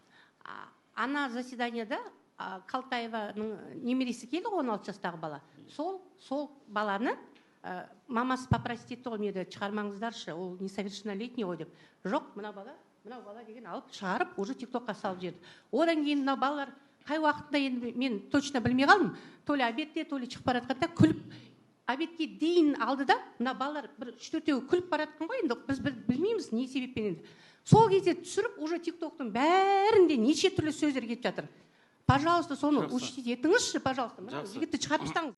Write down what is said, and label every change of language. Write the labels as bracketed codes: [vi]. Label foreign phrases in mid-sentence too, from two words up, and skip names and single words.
[kk] Ана заседанияда Калтаеваның немересі келді, 16 жастағы бала. Сол баланы мамасы попросит оймеді, шығармаңыздаршы, ол несовершеннолетний ғой деп. Жоқ, мынау бала деген алып шығарып, уже тиктокқа салып жіберді. Одан кейін мына балалар қай уақытында енді мен точно білмей қалдым. [ru] То ли [kk] обедте, [ru] то ли [kk] шығып бара жатқанда күліп, обедке дейін алды да, мына балалар бір 3-4-еуі күліп бара жатқан ғой, енді біз білмейміз не себеппен енді. Сол кезде түсіріп, уже тиктоктың бәрінде неше түрлі сөздер кетіп жатыр. Пожалуйста, соны учтите етіңізші, пожалуйста. Жігітті шығарып тастаңыз.